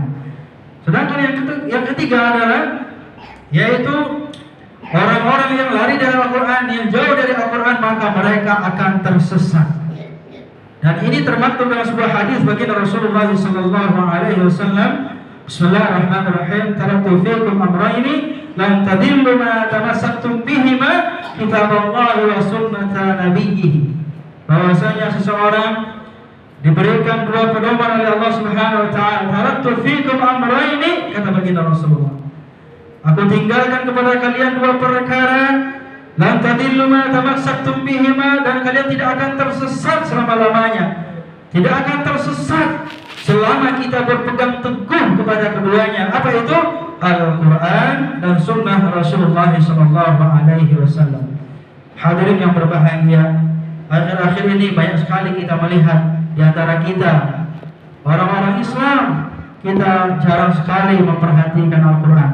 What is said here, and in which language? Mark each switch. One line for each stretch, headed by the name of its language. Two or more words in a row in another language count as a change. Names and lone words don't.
Indonesian: Sedangkan yang ketiga adalah, yaitu orang-orang yang lari dari Al-Quran, yang jauh dari Al-Quran, maka mereka akan tersesat. Dan ini termaktub dalam sebuah hadis baginda Rasulullah SAW.
Arabic: بسم الله الرحمن الرحيم. تركت فيكم أمرين لن تضلوا ما تمسكتم بهما، كتاب الله وسنة نبيه.
Indonesian: Bahwasanya seseorang diberikan dua pedoman oleh
Arabic: الله سبحانه وتعالى. تركت فيكم أمرين,
Indonesian: kata baginda Rasulullah, aku tinggalkan kepada kalian dua perkara,
Arabic: لن تضلوا ما تمسكتم بهما,
Indonesian: dan kalian tidak akan tersesat selama-lamanya. Tidak akan tersesat selama kita berpegang teguh kepada keduanya. Apa itu? Al-Quran dan Sunnah Rasulullah SAW. Hadirin yang berbahagia, akhir-akhir ini banyak sekali kita melihat di antara kita orang-orang Islam, kita jarang sekali memperhatikan Al-Quran.